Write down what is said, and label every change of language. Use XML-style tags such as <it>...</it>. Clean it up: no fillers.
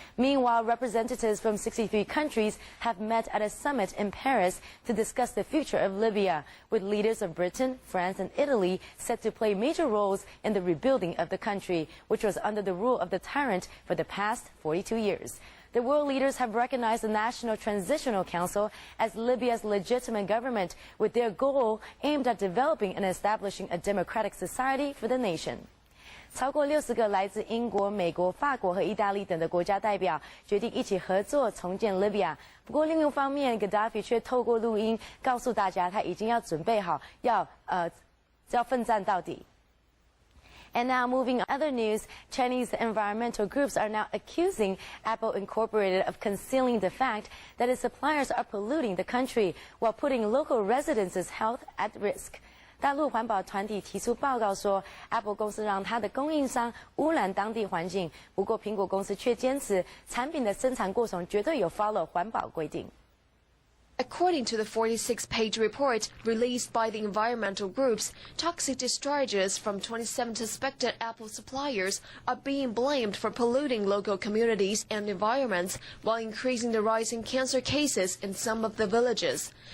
<en>Meanwhile, representatives from 63 countries have met at a summit in Paris to discuss the future of Libya, with leaders of Britain, France and Italy set to play major roles in the rebuilding of the country, which was under the rule of the tyrant for the past 42 years. The world leaders have recognized the National Transitional Council as Libya's legitimate government, with their goal aimed at developing and establishing a democratic society for the nation.</en> <zh>超过60个来自英国、美国、法国和意大利等的国家代表决定一起合作重建 Libya。不过另一方面 ，Gaddafi 却透过录音告诉大家，他已经要准备好要奋战到底。</zh> <en>And now, moving on other news, Chinese environmental groups are now accusing Apple Incorporated of concealing the fact that its suppliers are polluting the country while putting local residents' health at risk.</en> <zh>大陆环保团体提出报告说 ，Apple 公司让它的供应商污染当地环境，不过苹果公司却坚持产品的生产过程绝对有 follow 环保规定。</zh> <en>According to the 46-page report released by the environmental groups, toxic discharges from 27 suspected Apple suppliers are being blamed for polluting local communities and environments while increasing the rise in cancer cases in some of the villages.</en>